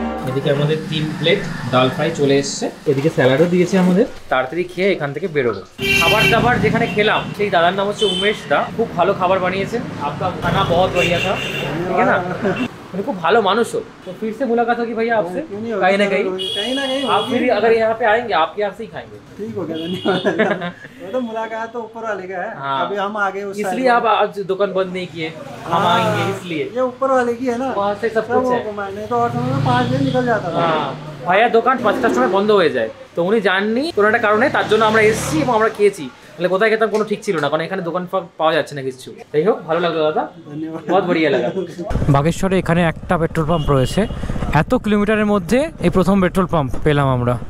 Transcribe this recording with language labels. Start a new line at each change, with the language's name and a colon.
Bangla: এদিকে আমাদের 3 প্লেট ডাল ফ্রাই চলে এসছে। এদিকে স্যালাডও দিয়েছে আমাদের। তাড়াতাড়ি খেয়ে এখান থেকে বেরোবো। খাবার দাবার যেখানে খেলাম সেই দাদার নাম হচ্ছে উমেশ দা। খুব ভালো খাবার বানিয়েছেন।
Hindi: आपका खाना बहुत बढ़िया था, ठीक है ना?
Bangla: खूब भालो मानुष
Hindi: हो। तो फिर से मुलाकात होगी भैया आपसे कहीं ना कहीं आप फिर अगर यहाँ पे आएंगे आपके यहाँ से ही खाएंगे। ठीक हो गया, धन्यवाद। वो तो मुलाकात तो ऊपर वाले का है। हाँ। अभी हम आगे इसलिए आप आज दुकान बंद नहीं किए, हम आएंगे इसलिए। ये ऊपर वाले की है ना, वहाँ से सब कुछ है। मैंने तो 8 में 5 दिन निकल जाता था।
Bangla: ভাইয়া দোকান 5টার সময় বন্ধ হয়ে যায়, তো উনি জাননি কোনো একটা কারণে, তার জন্য আমরা এসেছি এবং আমরা খেয়েছি। তাহলে কোথায় খেতাম কোনো ঠিক ছিল না, কারণ এখানে দোকান পাওয়া যাচ্ছে না কিছু। যাই হোক, ভালো লাগলো দাদা,
Hindi: বহুত বড়িয়া লাগা।
Bangla: বাগেশ্বরে এখানে একটা পেট্রোল পাম্প রয়েছে। এত কিলোমিটারের মধ্যে এই প্রথম পেট্রোল পাম্প পেলাম আমরা।